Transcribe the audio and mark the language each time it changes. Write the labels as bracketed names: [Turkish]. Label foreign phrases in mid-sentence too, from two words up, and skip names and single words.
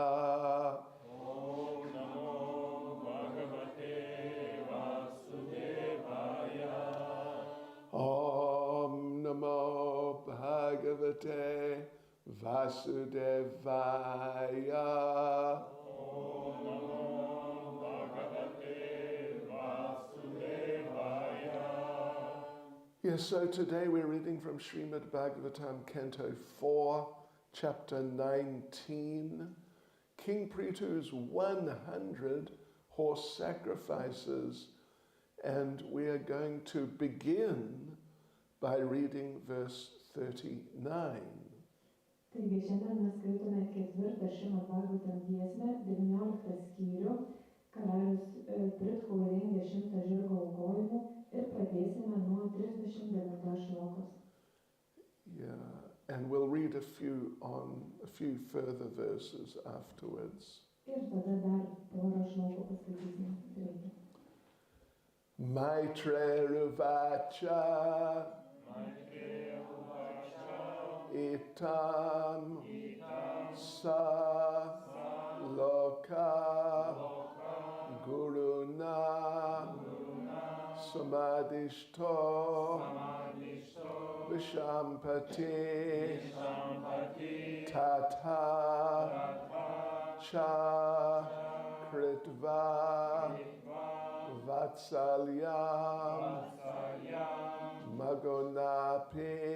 [Sanskrit] ॐ नमो भगवते वासुदेवाय. ॐ नमो भगवते वासुदेवाय. ॐ नमो भगवते वासुदेवाय. [English] Yes, so today we're reading from Srimad Bhagavatam, Canto 4, Chapter 19, King Prithu's 100 horse sacrifices, and we are going to begin by reading verse 39. [Lithuanian] Taigi šiandien mes skaitome ketvirtą Srimad Bhagavatam giesmę, 19 skyrių, karalius Prithu rengė 100 žirgo aukojimų ir pradėsime nuo 39 šlokos. [English] Yeah, and we'll read a few further verses afterwards. [Lithuanian] Ir tada dar porą šlokų paskaitysime greitai. [Sanskrit] मैत्रेयुवाच इत्थं स लोक गुरुणा समादिष्टो विशाम्पति तथा च कृत्वा वात्सल्यं मघोनापि